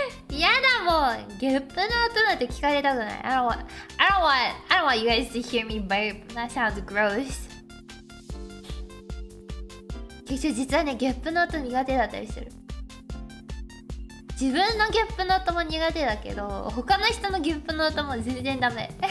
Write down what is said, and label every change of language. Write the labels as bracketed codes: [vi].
[ja] やだもん、ゲップの音なんて聞かれたくない。 [en] I don't want you guys to hear me burp. That sounds gross. [ja] 実はね、ゲップの音苦手だったりする。自分のゲップの音も苦手だけど、他の人のゲップの音も全然ダメ。